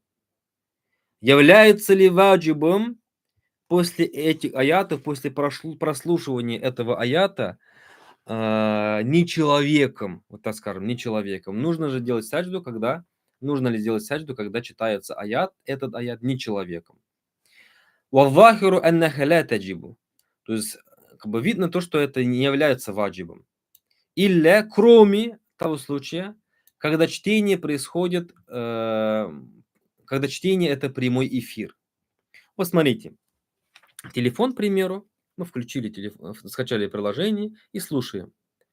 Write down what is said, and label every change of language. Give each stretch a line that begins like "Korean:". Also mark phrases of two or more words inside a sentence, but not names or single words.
Russian: Является ли ваджибом после этих аятов, после прослушивания этого аята, не человеком, вот так скажем, не человеком? Нужно ли сделать саджду, когда читается аят, этот аят не человеком?
Arabic: والظاهر أنها لا تجب.
Russian: То есть, как бы видно то, что это не является ваджибом. Илля, кроме того случая, когда чтение происходит, когда чтение это прямой эфир. Вот смотрите, телефон, к примеру, мы включили телефон, скачали приложение и слушаем.